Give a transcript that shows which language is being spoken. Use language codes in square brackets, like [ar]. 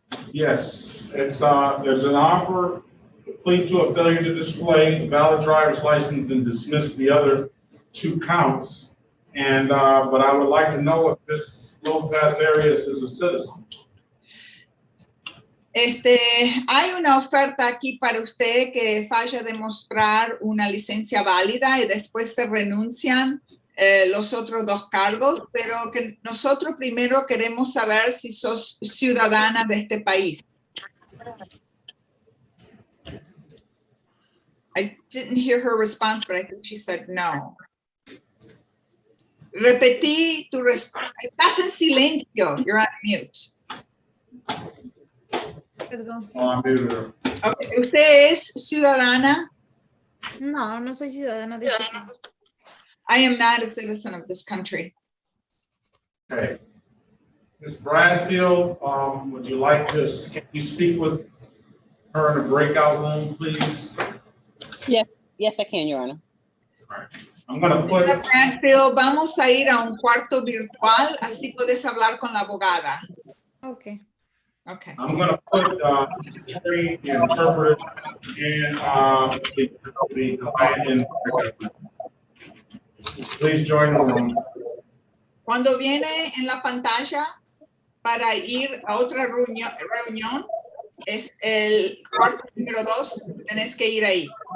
[en] Yes, it's there's an offer to plead to a failure to display a valid driver's license and dismiss the other 2 counts. And but I would like to know if this Lopez Arias is a citizen. [es] Hay una oferta aquí para usted que falla demostrar una licencia válida y después se renuncian los otros 2 cargos, pero que nosotros primero queremos saber si sos ciudadana de este país. [en] I didn't hear her response, but I think she said no. [es] Repetí tu respuesta. Estás en silencio. [en] You're on mute. [es] Perdón. Okay. ¿Usted es ciudadana? No, no soy ciudadana de este país. [en] I am not a citizen of this country. Okay. Ms. Bradfield, would you like to, can you speak with her in a breakout room, please? Yes, I can, Your Honor. All right. I'm going to put. [es] Bradfield, vamos a ir a un cuarto virtual, así puedes hablar con la abogada. [en] Okay. Okay. I'm going to put the interpreter and the client in. Please join the room. [es] Cuando viene en la pantalla para ir a otra reunión, es el cuarto número 2, tenés que ir ahí.